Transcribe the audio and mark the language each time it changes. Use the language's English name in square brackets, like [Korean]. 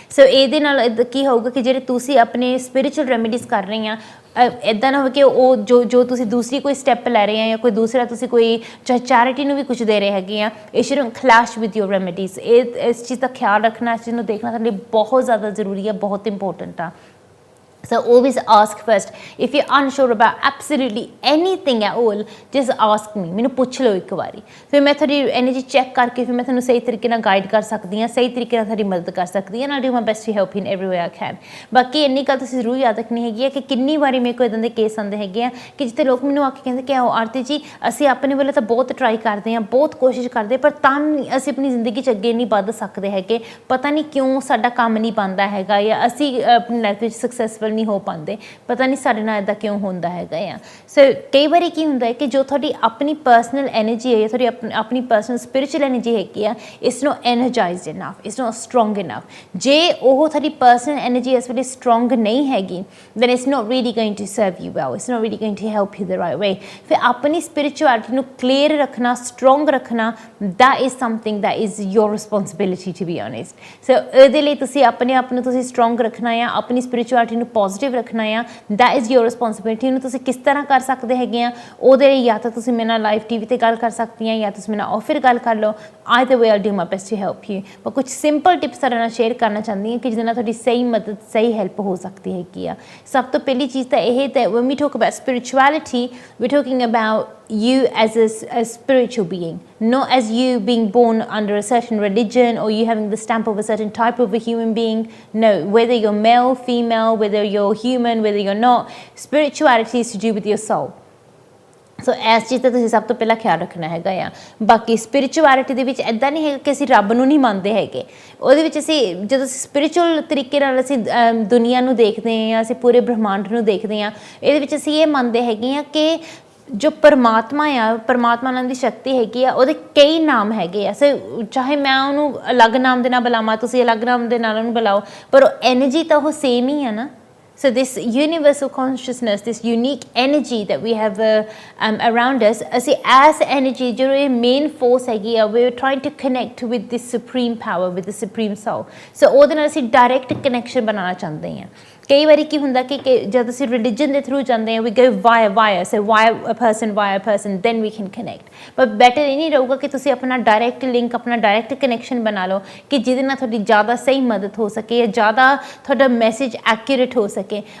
[Punjabi] ਸੋ ਇਹਦੇ ਨਾਲ ਕੀ ਹੋਊਗਾ ਕਿ ਜਿਹੜੇ ਤੁਸੀਂ ਆਪਣੇ ਸਪਿਰਿਚੁਅਲ ਰੈਮੇਡੀਜ਼ ਕਰ ਰਹੇ ਆ, ਇੱਦਾਂ ਨਾ ਹੋਵੇ ਕਿ ਉਹ ਜੋ ਤੁਸੀਂ ਦੂਸਰੀ ਕੋਈ ਸਟੈਪ ਲੈ ਰਹੇ ਆ ਜਾਂ ਕੋਈ ਦੂਸਰਾ ਤੁਸੀਂ ਕੋਈ ਚਾਹੇ ਚੈਰਿਟੀ ਨੂੰ ਵੀ ਕੁਝ ਦੇ ਰਹੇ ਹੈਗੇ ਆ, [English] It shouldn't clash with your remedies. [Punjabi] ਇਸ ਚੀਜ਼ ਦਾ ਖਿਆਲ ਰੱਖਣਾ, ਇਸ ਚੀਜ਼ ਨੂੰ ਦੇਖਣਾ ਸਾਡੇ ਲਈ ਬਹੁਤ ਜ਼ਿਆਦਾ ਜ਼ਰੂਰੀ ਹੈ, ਬਹੁਤ ਇੰਪੋਰਟੈਂਟ ਆ। [English] So always ask first. If you're unsure about absolutely anything at all, just ask me. [Punjabi] ਮੈਨੂੰ ਪੁੱਛ ਲਓ ਇੱਕ ਵਾਰੀ, ਫਿਰ ਮੈਂ ਤੁਹਾਡੀ ਐਨਰਜੀ ਚੈੱਕ ਕਰਕੇ ਫਿਰ ਮੈਂ ਤੁਹਾਨੂੰ ਸਹੀ ਤਰੀਕੇ ਨਾਲ ਗਾਈਡ ਕਰ ਸਕਦੀ ਹਾਂ, ਸਹੀ ਤਰੀਕੇ ਨਾਲ ਤੁਹਾਡੀ ਮਦਦ ਕਰ ਸਕਦੀ ਹਾਂ, [English] and I'll do my best to help you in every way I can। [Punjabi] ਬਾਕੀ ਇੰਨੀ ਗੱਲ ਤੁਸੀਂ ਜ਼ਰੂਰ ਯਾਦ ਰੱਖਣੀ ਹੈਗੀ ਹੈ ਕਿ ਕਿੰਨੀ ਵਾਰੀ ਮੇਰੇ ਕੋਲ ਇੱਦਾਂ ਦੇ ਕੇਸ ਆਉਂਦੇ ਹੈਗੇ ਆ ਕਿ ਜਿੱਥੇ ਲੋਕ ਮੈਨੂੰ ਆ ਕੇ ਕਹਿੰਦੇ ਕਿ ਆਓ ਆਰਤੀ ਜੀ ਅਸੀਂ ਆਪਣੇ ਵੱਲੋਂ ਤਾਂ ਬਹੁਤ ਟਰਾਈ ਕਰਦੇ ਹਾਂ, ਬਹੁਤ ਕੋਸ਼ਿਸ਼ ਕਰਦੇ, ਪਰ ਤਾਂ ਅਸੀਂ ਆਪਣੀ ਜ਼ਿੰਦਗੀ 'ਚ ਅੱਗੇ ਨਹੀਂ ਵੱਧ ਸਕਦੇ ਹੈਗੇ, ਪਤਾ ਨਹੀਂ ਕਿਉਂ ਸਾਡਾ ਕੰਮ ਨਹੀਂ ਬਣਦਾ ਹੈਗਾ, ਜਾਂ ਅਸੀਂ ਆਪਣੀ ਲਾਈਫ ਵਿੱਚ ਸਕਸੈਸਫੁਲ ਨਹੀਂ ਹੋ ਪਾਉਂਦੇ, ਪਤਾ ਨਹੀਂ ਸਾਡੇ ਨਾਲ ਇੱਦਾਂ ਕਿਉਂ ਹੁੰਦਾ ਹੈਗਾ ਆ। ਸੋ ਕਈ ਵਾਰੀ ਕੀ ਹੁੰਦਾ ਹੈ ਕਿ ਜੋ ਤੁਹਾਡੀ ਆਪਣੀ ਪਰਸਨਲ ਐਨਰਜੀ ਹੈ, ਤੁਹਾਡੀ ਆਪਣੀ ਪਰਸਨਲ ਸਪਿਰਿਚੁਅਲ ਐਨਰਜੀ ਹੈਗੀ ਆ, [English] It's not energized enough, it's not strong enough. [Punjabi] ਜੇ ਉਹ ਤੁਹਾਡੀ ਪਰਸਨਲ ਐਨਰਜੀ ਇਸ ਵੇਲੇ ਸਟਰੋਂਗ ਨਹੀਂ ਹੈਗੀ, [English] Then it's not really going to serve you well, it's not really going to help you the right way. [Punjabi] ਫਿਰ ਆਪਣੀ ਸਪਿਰਿਚੁਅਲਿਟੀ ਨੂੰ ਕਲੀਅਰ ਰੱਖਣਾ, ਸਟਰੋਂਗ ਰੱਖਣਾ, [English] that is something that is your responsibility to be honest। [Punjabi] so ਇਹਦੇ ਲਈ ਤੁਸੀਂ ਆਪਣੇ ਆਪ ਨੂੰ ਤੁਸੀਂ ਸਟਰੋਂਗ ਰੱਖਣਾ ਆ, ਆਪਣੀ ਸਪਿਰਿਚੁਅਲਿਟੀ ਨੂੰ ਪੋਜ਼ਿਟਿਵ ਰੱਖਣਾ ਆ, [English] that is your responsibility। [Punjabi] ਉਹਨੂੰ ਤੁਸੀਂ ਕਿਸ ਤਰ੍ਹਾਂ ਕਰ ਸਕਦੇ ਹੈਗੇ ਆ, ਉਹਦੇ ਲਈ ਜਾਂ ਤਾਂ ਤੁਸੀਂ ਮੇਰੇ ਨਾਲ ਲਾਈਵ TV ਤੇ ਗੱਲ ਕਰ ਸਕਦੀਆਂ, ਜਾਂ ਤੁਸੀਂ ਮੇਰੇ ਨਾਲ ਆਫਰ ਗੱਲ ਕਰ ਲਓ। [English] either way I'll do my best to help you। [Punjabi] ਪਰ ਕੁਝ ਸਿੰਪਲ ਟਿਪਸ ਤੁਹਾਡੇ ਨਾਲ ਸ਼ੇਅਰ ਕਰਨਾ ਚਾਹੁੰਦੀ ਹਾਂ ਕਿ ਜਿਹਦੇ ਨਾਲ ਤੁਹਾਡੀ ਸਹੀ ਮਦਦ, ਸਹੀ ਹੈਲਪ ਹੋ ਸਕਦੀ ਹੈਗੀ ਆ। ਸਭ ਤੋਂ ਪਹਿਲੀ ਚੀਜ਼ ਤਾਂ ਇਹ ਹੈ [English] when we talk about spirituality, we're talking about you as a spiritual being, not as you being born under a certain religion or you having the stamp of a certain type of a human being। No, whether you're male, female, whether you're human, whether you're not, spirituality is to do with your soul। [Punjabi] ਸੋ ਇਸ ਚੀਜ਼ ਦਾ ਤੁਸੀਂ ਸਭ ਤੋਂ ਪਹਿਲਾਂ ਖਿਆਲ ਰੱਖਣਾ ਹੈਗਾ ਆ। ਬਾਕੀ ਸਪਿਰਿਚੁਅਲਿਟੀ ਦੇ ਵਿੱਚ ਇੱਦਾਂ ਨਹੀਂ ਹੈਗਾ ਕਿ ਅਸੀਂ ਰੱਬ ਨੂੰ ਨਹੀਂ ਮੰਨਦੇ ਹੈਗੇ, ਉਹਦੇ ਵਿੱਚ ਅਸੀਂ ਜਦੋਂ ਸਪਿਰਿਚੁਅਲ ਤਰੀਕੇ ਨਾਲ ਅਸੀਂ ਦੁਨੀਆ ਨੂੰ ਦੇਖਦੇ ਹਾਂ, ਅਸੀਂ ਪੂਰੇ ਬ੍ਰਹਿਮੰਡ ਨੂੰ ਦੇਖਦੇ ਹਾਂ, ਇਹਦੇ ਵਿੱਚ ਅਸੀਂ ਇਹ ਮੰਨਦੇ ਹੈਗੇ ਹਾਂ ਕਿ ਜੋ ਪਰਮਾਤਮਾ ਆ, ਪਰਮਾਤਮਾ ਨਾਲ ਦੀ ਸ਼ਕਤੀ ਹੈਗੀ ਆ, ਉਹਦੇ ਕਈ ਨਾਮ ਹੈਗੇ ਆ। ਸੋ ਚਾਹੇ ਮੈਂ ਉਹਨੂੰ ਅਲੱਗ ਨਾਮ ਦੇ ਨਾਲ ਬੁਲਾਵਾਂ, ਤੁਸੀਂ ਅਲੱਗ ਨਾਮ ਦੇ ਨਾਲ ਉਹਨੂੰ ਬੁਲਾਓ, ਪਰ ਉਹ ਐਨਰਜੀ ਤਾਂ ਉਹ ਸੇਮ ਹੀ ਆ ਨਾ। [English] So this universal consciousness, this unique energy that we have around us, ਅਸੀਂ as energy [Hindi] जो ये main force हैगी आ, [English] we are trying to connect with this supreme power, with the supreme soul। [Punjabi] so ਉਹਦੇ ਨਾਲ ਅਸੀਂ direct connection ਬਣਾਉਣਾ ਚਾਹੁੰਦੇ ਹਾਂ। ਕਈ ਵਾਰੀ ਕੀ ਹੁੰਦਾ ਕਿ ਜਦ ਅਸੀਂ ਰਿਲੀਜਨ ਦੇ ਥਰੂ ਜਾਂਦੇ ਹਾਂ, [English] we go via so via a person then we can connect। [Punjabi] ਪਰ ਬੈਟਰ ਇਹ ਨਹੀਂ ਰਹੂਗਾ ਕਿ ਤੁਸੀਂ ਆਪਣਾ ਡਾਇਰੈਕਟ ਲਿੰਕ, ਆਪਣਾ ਡਾਇਰੈਕਟ ਕਨੈਕਸ਼ਨ ਬਣਾ ਲਓ ਕਿ ਜਿਹਦੇ ਨਾਲ ਤੁਹਾਡੀ ਜ਼ਿਆਦਾ ਸਹੀ ਮਦਦ ਹੋ ਸਕੇ ਜਾਂ ਜ਼ਿਆਦਾ ਤੁਹਾਡਾ ਮੈਸੇਜ ਐਕੂਰੇਟ ਹੋ ਸਕੇ।